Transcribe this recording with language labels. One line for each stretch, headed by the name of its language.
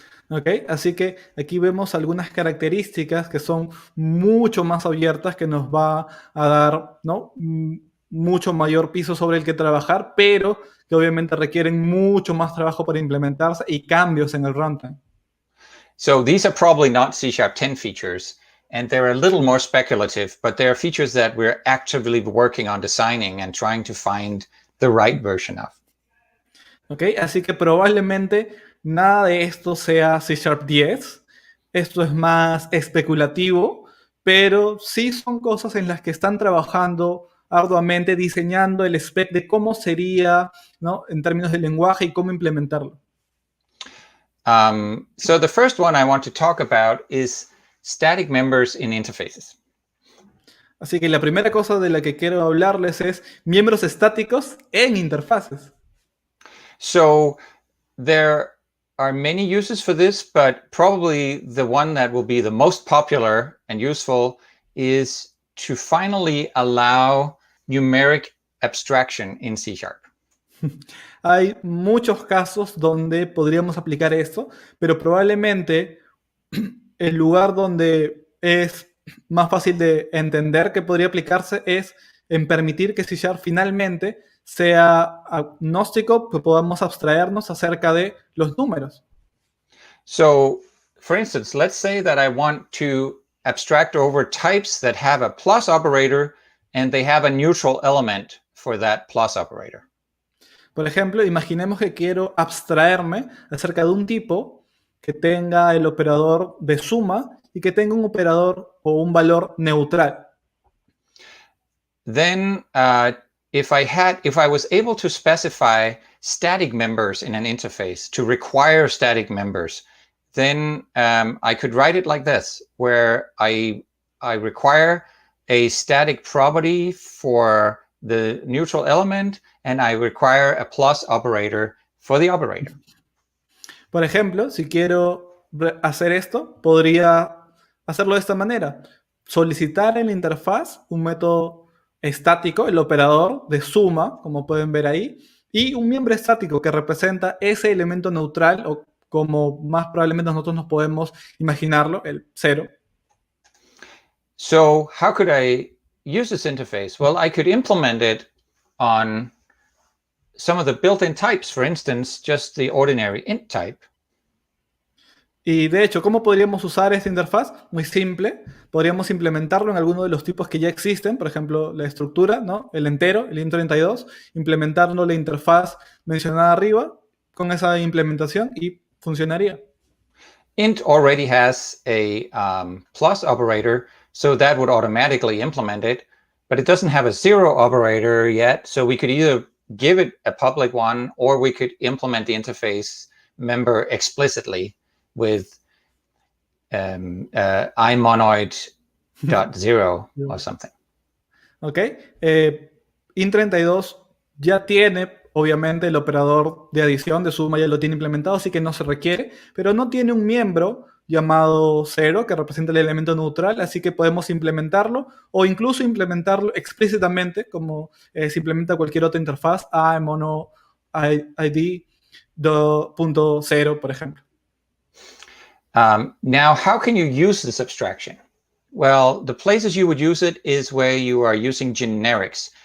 Spanish: Ok, así que aquí vemos algunas características que son mucho más abiertas, que nos va a dar, ¿no?, mucho mayor piso sobre el que trabajar, pero que obviamente requieren mucho más trabajo para implementarse y cambios en el runtime.
English: So these are probably not C# 10 features, and they're a little more speculative, but they are features that we're actively working on designing and trying to find the right version of.
Spanish: Ok, así que probablemente nada de esto sea C# 10. Esto es más especulativo, pero sí son cosas en las que están trabajando arduamente, diseñando el spec de cómo sería, ¿no?, en términos de lenguaje y cómo implementarlo.
English: So the first one I want to talk about is static members in interfaces.
Spanish: Así que la primera cosa de la que quiero hablarles es miembros estáticos en interfaces.
English: So there are many uses for this, but probably the one that will be the most popular and useful is to finally allow numeric abstraction in C#.
Spanish: Hay muchos casos donde podríamos aplicar esto, pero probablemente el lugar donde es más fácil de entender que podría aplicarse es en permitir que C# finalmente sea agnóstico, que podamos abstraernos acerca de los números.
English: So, for instance, let's say that I want to abstract over types that have a plus operator and they have a neutral element for that plus operator.
Spanish: Por ejemplo, imaginemos que quiero abstraerme acerca de un tipo que tenga el operador de suma y que tenga un operador o un valor neutral.
English: Then, if I was able to specify static members in an interface to require static members, then I could write it like this, where I require a static property for the neutral element, and I require a plus operator for the operator.
Spanish: Por ejemplo, si quiero hacer esto, podría hacerlo de esta manera. Solicitar en la interfaz un método estático, el operador de suma, como pueden ver ahí, y un miembro estático que representa ese elemento neutral, o como más probablemente nosotros nos podemos imaginarlo, el 0.
English: So how could I use this interface? Well, I could implement it on some of the built-in types, for instance, just the ordinary int type.
Spanish: Y de hecho, ¿cómo podríamos usar esta interfaz? Muy simple. Podríamos implementarlo en alguno de los tipos que ya existen, por ejemplo, la estructura, ¿no? El entero, el int32, implementarlo la interfaz mencionada arriba con esa implementación y funcionaría.
English: Int already has a plus operator, so that would automatically implement it, but it doesn't have a 0 operator yet, so we could either give it a public one or we could implement the interface member explicitly with imonoid.0 or something. Ok.
Spanish: int32 ya tiene, obviamente, el operador de adición, de suma, ya lo tiene implementado, así que no se requiere, pero no tiene un miembro llamado 0 que representa el elemento neutral, así que podemos implementarlo o incluso implementarlo explícitamente como se implementa cualquier otra interfaz, imonoid.0, por ejemplo.
English: Now, how can you use this abstraction? Well, the places you would use it is where you are using generics.